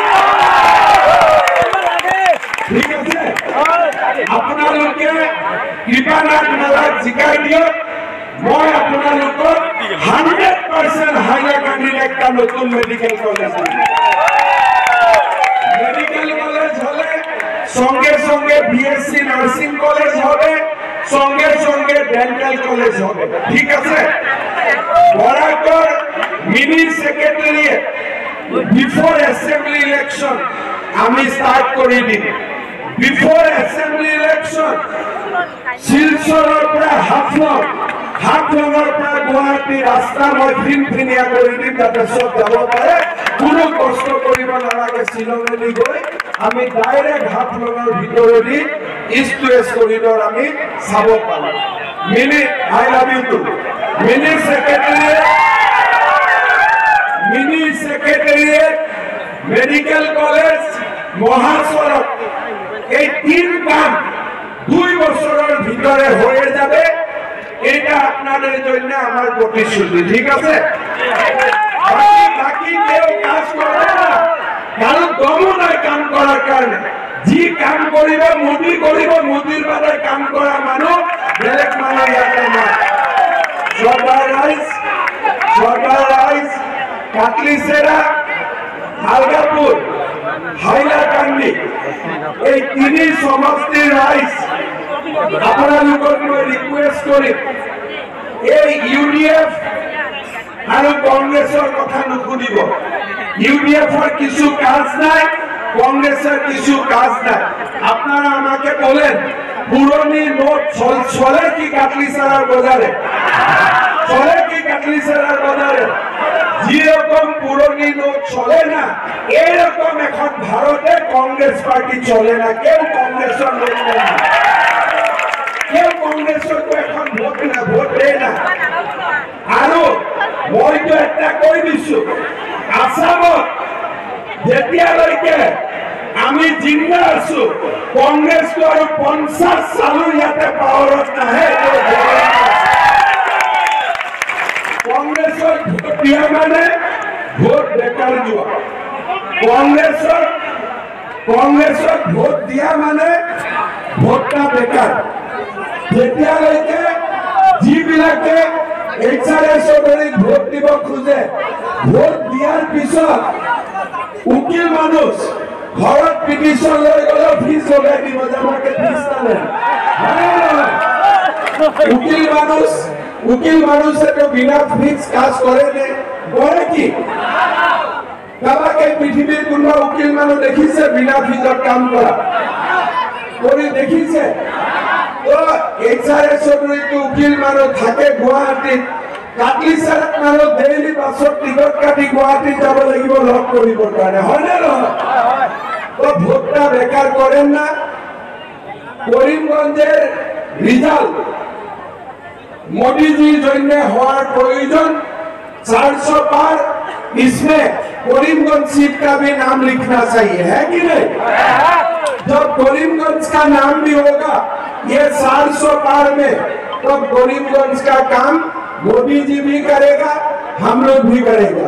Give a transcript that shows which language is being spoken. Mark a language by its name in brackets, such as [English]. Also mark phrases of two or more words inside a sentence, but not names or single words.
[Assamese] ঠিক আছে, আপোনালোকে কৃপানাথ মালাক জিকাই দিয়ক, মই আপোনালোকক 100% হাইলাকান্দিত একটা নতুন [English] medical college [Assamese] দিম। [English] medical college [Bangla] হলে সঙ্গে সঙ্গে [English] BSc nursing college [Bangla] হবে, সঙ্গে সঙ্গে [English] dental college [Bangla] হবে। ঠিক আছে, বরাকর [English] mini secretariat before assembly election [Bangla] আমি স্টার্ট করে দিম। [English] before assembly election [Assamese] শিলচৰৰ পৰা হাফলঙৰ পৰা গুৱাহাটী ৰাস্তা মই ফিনফিনীয়া কৰি দিম, যাতে চব যাব পাৰে, কোনো কষ্ট কৰিব নালাগে। শ্বিলঙেদি গৈ আমি ডাইৰেক্ট হাফলঙৰ ভিতৰেদি [English] east to west corridor [Assamese] আমি চাব পাৰোঁ। [English] mini I love you to mini secretariat medical college, [Bangla] মহাসড়ক, এই তিন কাম 2 বছরের ভিতরে হয়ে যাবে। এটা আপনাদের জন্য আমার প্রতিশ্রুতি। ঠিক আছে, বাকি কেউ কাজ করবে না, কারণ দম নাই কাম করার কারণে। [Assamese] যি কাম করিব মোদী করিব, মোদীর বাদে কাম করা মানুষ বেলেগ মানুষ ইয়াতে নাই। সরকার রাইজ কাটলিচেরা, আলগাপুর, হাইলাকান্দি এই তিনি সমষ্টিৰ ৰাইজ আপোনালোকক মই ৰিকুৱেষ্ট কৰিম, এই ইউডিএফ আৰু কংগ্ৰেছৰ কথা নুশুনিব। [Bangla] ইউডিএফৰ কিছু কাজ নাই, কংগ্রেসের কিছু কাজ নাই। আপনারা আমাকে বলেন, পুরনি নোট চলে কি কাটলিচেরার বাজারে? চলে কি কাটলিচেরার বাজারে? যেরকম পুরনি নোট চলে না, এরকম এখন ভারতে কংগ্রেস পার্টি চলে না। কেউ কংগ্রেসের লোক নেই, কেউ কংগ্রেসের এখন ভোট দেয় না। [Assamese] আৰু মইতো একটা কৈ দিছো, আসামত যেতিয়ালৈকে আমি জিন্দা আছো, কংগ্রেসটো আৰু 50 সালো ইয়াতে পাৱাৰত নাহে। কংগ্রেসৰ ভোট দিয়া মানে ভোট বেকাৰ যোৱা। কংগ্রেসৰ ভোট দিয়া মানে ভোটটা বেকাৰ। যেতিয়ালৈকে যিবিলাকে HRS ভোট দিব খোজে, ভোট দিয়াৰ পিছত উকিল মানুষ ঘৰত পিটিশন লৈ গ'লেও ফিজ লগাই দিব, যে আমাকে ফিজ নালে। [Bangla] উকিল মানুষে তো বিনা ফিজ কাজ করে নে? [Assamese] করে কি? কাবাকে পৃথিবীর কোনোবা উকিল মানুষ দেখিছে বিনা ফিজত কাম কৰা? কৰি দেখিছে? তো HRS উকিল মানুষ থাকে গুৱাহাটীত, কাটলিচেরাত মানুষ ডেইলি বাছত টিকট কাটি গুৱাহাটীত যাব লাগিব লগ কৰিবৰ কাৰণে, হয়নে নহয়? [Bangla] তো ভোটটা বেকার করেন না। করিমগঞ্জের রিজাল্ট [Hindi] मोदी जी जन्य हमार प्रयोजन 400 पार, इसमें करीमगंज सीट का भी नाम लिखना चाहिए, है कि नहीं? जब करीमगंज का नाम भी होगा ये 400 पार में, तो करीमगंज का काम मोदी जी भी करेगा, हम लोग भी करेगा।